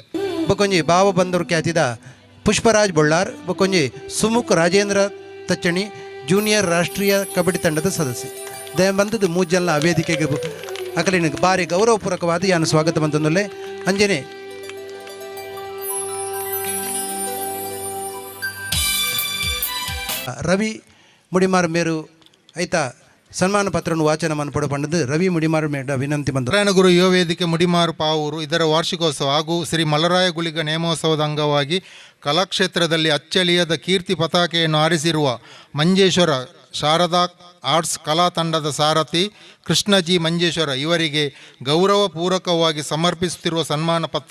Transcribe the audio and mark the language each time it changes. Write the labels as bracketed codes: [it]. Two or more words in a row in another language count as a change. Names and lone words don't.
[tcy] ಬೊಕೊಂಜಿ ಭಾವ ಬಂದರು ಖ್ಯಾತಿದ ಪುಷ್ಪರಾಜ್ ಬೊಳ್ಳಾರ್ ಬೊಕೊಂಜಿ ಸುಮುಖ್ ರಾಜೇಂದ್ರ ತಚ್ಚಣಿ ಜೂನಿಯರ್ ರಾಷ್ಟ್ರೀಯ ಕಬಡ್ಡಿ ತಂಡದ ಸದಸ್ಯ ದಯಬಂದದ್ದು ಮೂಜಲ್ನ ವೇದಿಕೆಗೆ ಅಕಲಿನ ಭಾರಿ ಗೌರವಪೂರ್ವಕವಾದ ಯಾನು ಸ್ವಾಗತ ಬಂತಂದುಲ್ಲೆ. ಅಂಜನೆ ರವಿ ಮುಡಿಮಾರ್ ಮೇರು ಐತಾ ಸನ್ಮಾನ ಪತ್ರವನ್ನು ವಾಚನ ಮನ್ಪಡ ಪಂಡದು ರವಿ ಮುಡಿಮಾರು ಮೇಡ ವಿನಂತಿ ಬಂದ. [kn] ನಾರಾಯಣಗುರು ಯುವ ವೇದಿಕೆ ಮುಡಿಮಾರು ಪಾವೂರು ಇದರ ವಾರ್ಷಿಕೋತ್ಸವ ಹಾಗೂ ಶ್ರೀ ಮಲ್ಲರಾಯ ಗುಳಿಗ ನೇಮೋತ್ಸವದ ಅಂಗವಾಗಿ ಕಲಾಕ್ಷೇತ್ರದಲ್ಲಿ ಅಚ್ಚಳಿಯದ ಕೀರ್ತಿ ಪತಾಕೆಯನ್ನು ಆರಿಸಿರುವ ಮಂಜೇಶ್ವರ ಶಾರದಾ ಆರ್ಟ್ಸ್ ಕಲಾ ತಂಡದ ಸಾರಥಿ ಕೃಷ್ಣಜಿ ಮಂಜೇಶ್ವರ ಇವರಿಗೆ ಗೌರವಪೂರ್ವಕವಾಗಿ ಸಮರ್ಪಿಸುತ್ತಿರುವ ಸನ್ಮಾನ ಪತ್ರ.